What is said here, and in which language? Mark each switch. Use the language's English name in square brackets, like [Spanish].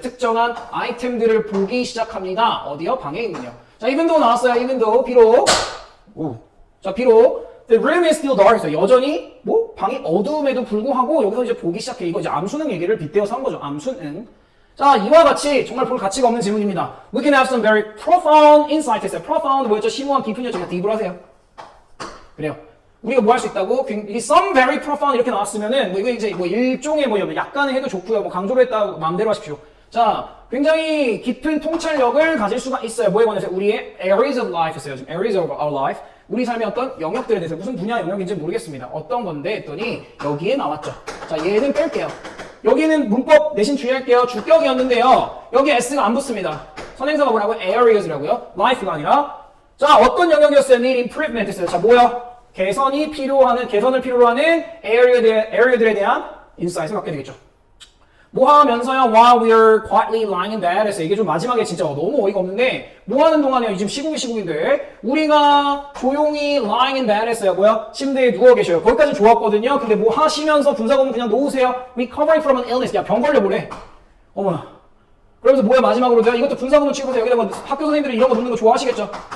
[Korean] 특정한 아이템들을 보기 시작합니다. 어디요? 방에 있는요. 자, even though 나왔어요. [English] even though [Korean] 비록 자, 비록 [English] The room is still dark. [Korean] 그래서 여전히 뭐 방이 어두움에도 불구하고 여기서 이제 보기 시작해. 이거 이제 암수능 얘기를 빗대어서 한 거죠. 암수능. 자, 이와 같이 정말 볼 가치가 없는 질문입니다. [English] We can have some very profound insight [Korean] 했어요. profound 뭐였죠? 심오한 깊은 여정에 딥으로 하세요. 그래요. 우리가 뭐 할 수 있다고? [English] some very profound [Korean] 이렇게 나왔으면은 뭐 이거 이제 뭐 일종의 뭐 약간의 해도 좋고요. 뭐 강조를 했다고 마음대로 하십시오. 자, 굉장히 깊은 통찰력을 가질 수가 있어요. 뭐에 관해서? 우리의 areas of life 했어요. 지금 [English] areas of our life. [Korean] 우리 삶의 어떤 영역들에 대해서 무슨 분야 영역인지 모르겠습니다. 어떤 건데 했더니 여기에 나왔죠. 자, 얘는 뺄게요. 여기는 문법 내신 주의할게요. 주격이었는데요. 여기 s가 안 붙습니다. 선행사가 뭐라고? areas라고요. life가 아니라. 자, 어떤 영역이었어요? [English] need improvement [Korean] 했어요. 자, 뭐야? 개선을 필요로 하는 area들에 대한 인사이트를 갖게 되겠죠. 뭐 하면서요? [English] While we are quietly lying in bed [Korean] 했어요. 이게 좀 마지막에 진짜 너무 어이가 없는데 뭐 하는 동안에요? 지금 시국인데 우리가 조용히 [English] lying in bed [Korean] 했어요. 뭐야? 침대에 누워 계셔요. 거기까지 좋았거든요. 근데 뭐 하시면서 분사구문 그냥 놓으세요. [English] Recovering from an illness. [Korean] 야, 병 걸려보래. 어머나. 그러면서 뭐야? 마지막으로 내가 이것도 분사구문 치고서 여기다 뭐 학교 선생님들이 이런 거 놓는 거 좋아하시겠죠?